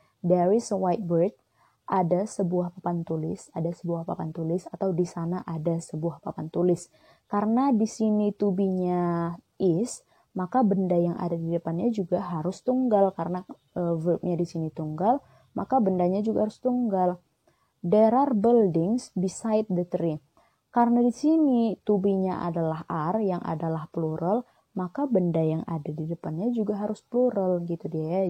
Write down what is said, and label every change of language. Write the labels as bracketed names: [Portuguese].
[English] There is a white bird, [Indonesian] ada sebuah papan tulis, atau di sana ada sebuah papan tulis. Karena di sini to be-nya is, maka benda yang ada di depannya juga harus tunggal karena verbnya di sini tunggal, maka bendanya juga harus tunggal. [English] There are buildings beside the tree. [Indonesian] Karena di sini to be-nya adalah are yang adalah plural, maka benda yang ada di depannya juga harus plural gitu dia.